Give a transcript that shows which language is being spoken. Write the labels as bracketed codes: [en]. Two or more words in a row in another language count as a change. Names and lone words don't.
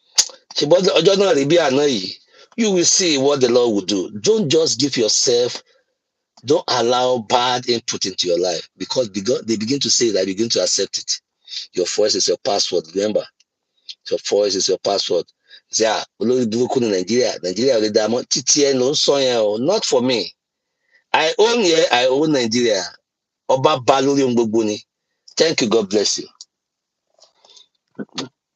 [en] You will see what the Lord will do. Don't just give yourself, don't allow bad input into your life because they begin to say that, begin to accept it. Your voice is your password. Remember, your voice is your password. Say, [yo] olórí burúkú ní Nigeria ò lè dá mọ́. Títí ẹ ló ń sọ yẹn o, [en] not for me. I own here, I own Nigeria. [yo] Ọba ba lórí ohun gbogbo ni. [en] Thank you, God bless you.